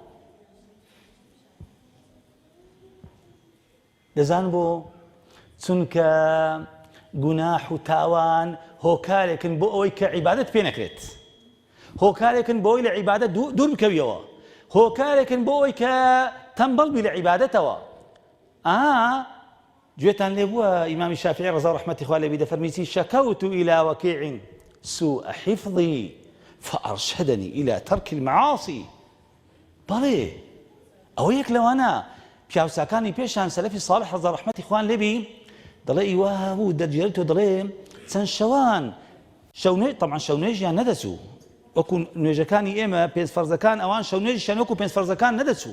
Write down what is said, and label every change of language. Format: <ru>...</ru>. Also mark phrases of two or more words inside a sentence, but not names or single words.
<ckb>دەزان بۆ چونکە گوناح و تاوان هۆکارێکن بۆ ئەوەی کە عیبادەت پێ نەکرێت، هۆکارێکن بۆ ئەوەی لە عیبادەت دوور بکەویەوە، هۆکارێکن بۆ ئەوەی کە تەمبەڵ بی لە عیبادەتەوە. گوێتان لێ بووە ئیمامی شافعی ڕەزا ڕەحمەتی خوا لێبی دەفەرمیچی</ckb> <ar>شەکەوت إلى وكيع سوء حفظي فأرشدني إلى ترك المعاصي.</ar> <ckb>بەڵێ ئەوە یەک لەوانە پیاوچاکانی پێشان سەلەفی ساڵح ڕەزا ڕەحمەتی خوان لێبی دەڵێ ئیوا بوو دەرجێتەوە دەڵێ چەند شەوان طبعا شەو نوێژیان نەدەچوو وەکو نوێژەکانی ئێمە پێنج فەرزەکان ئەوان شەو نوێژیان وەکو پێنج فەرزەکان نەدەچوو.</ckb>